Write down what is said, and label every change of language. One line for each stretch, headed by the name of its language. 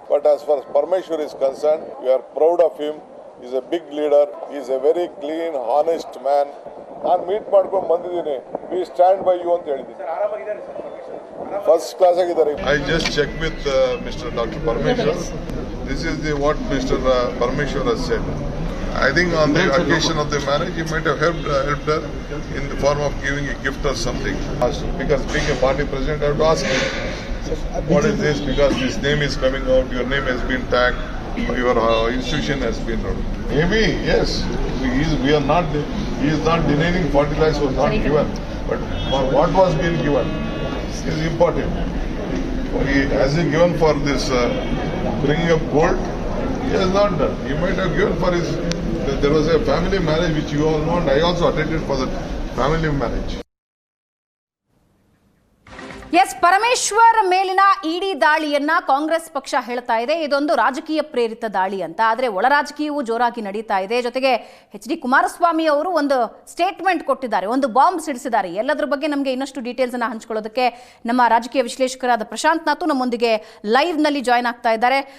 English: But as far Parameshwar is concern, we are proud of him. Is a big leader, is a very clean honest man.
Kannada: ನಾನು meet ಮಾಡ್ಕೊಂಡು ಬಂದಿದ್ದೀನಿ.
English: we stand by you
Kannada: ಅಂತ ಹೇಳಿದ್ದೀನಿ. First class ಆಗಿದ್ದಾರೆ.
English: I just check with mister doctor Parameshwar. This is what Mr. Parmeshwar has said. I think on the occasion of the marriage, he might have helped her in the form of giving a gift or something. Because being a party president, I have to ask him, what is this? Because this name is coming out, your name has been tagged, your institution has been wrong. Maybe, yes. He is not denying 40 lakhs was not given. But for what was being given is important. Has he given for this bringing up gold? He has not done. He might have given for his. There was a family marriage which you all know, and I also attended for the family marriage.
Kannada: S, Parameshwar ಮೇಲಿನ ಇಡಿ ದಾಳಿಯನ್ನ ಕಾಂಗ್ರೆಸ್ ಪಕ್ಷ ಹೇಳ್ತಾ ಇದೆ ಇದೊಂದು ರಾಜಕೀಯ ಪ್ರೇರಿತ ದಾಳಿ ಅಂತ. ಆದರೆ ಒಳ ರಾಜಕೀಯವೂ ಜೋರಾಗಿ ನಡೀತಾ ಇದೆ. ಜೊತೆಗೆ ಎಚ್ ಡಿ ಕುಮಾರಸ್ವಾಮಿ ಅವರು ಒಂದು ಸ್ಟೇಟ್ಮೆಂಟ್ ಕೊಟ್ಟಿದ್ದಾರೆ, ಒಂದು ಬಾಂಬ್ ಸಿಡಿಸಿದ್ದಾರೆ. ಎಲ್ಲದರ ಬಗ್ಗೆ ನಮಗೆ ಇನ್ನಷ್ಟು ಡೀಟೇಲ್ಸ್ ಅನ್ನ ಹಂಚಿಕೊಳ್ಳೋದಕ್ಕೆ ನಮ್ಮ ರಾಜಕೀಯ ವಿಶ್ಲೇಷಕರಾದ ಪ್ರಶಾಂತ್ ನಾತು ನಮ್ಮೊಂದಿಗೆ ಲೈವ್ ನಲ್ಲಿ ಜಾಯ್ನ್ ಆಗ್ತಾ ಇದ್ದಾರೆ.